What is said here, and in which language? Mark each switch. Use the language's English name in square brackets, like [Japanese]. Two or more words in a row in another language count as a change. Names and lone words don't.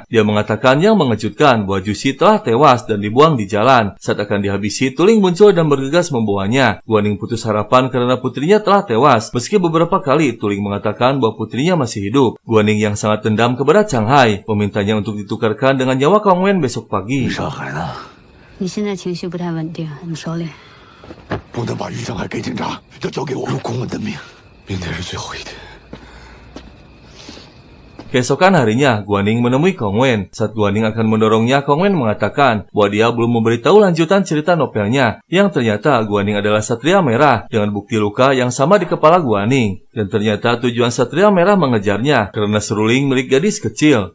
[Indonesian] Dia mengatakan yang mengejutkan bahwa Jusi telah tewas dan dibuang di jalan. Saat akan dihabisi, Tuling muncul dan bergegas membawanya. Guaning putus harapan karena putrinya telah tewas. Meski beberapa kali Tuling mengatakan bahwa putrinya masih hidup. Guaning yang sangat dendam kepada Chang Hai, memintanya untuk ditukarkan dengan nyawa Kong Wen besok pagi. [Chinese] 你现在情绪不太稳定，我们收敛。不能把于上海给警察，要交给我。如果我的命，明天是最后一天。 [Indonesian] Keesokan harinya, Guaning menemui Kong Wen. Saat Guaning akan mendorongnya, Kong Wen mengatakan bahwa dia belum memberitahu lanjutan cerita novelnya, yang ternyata Guaning adalah Satria Merah dengan bukti luka yang sama di kepala Guaning. Dan ternyata tujuan Satria Merah mengejarnya karena seruling milik gadis kecil.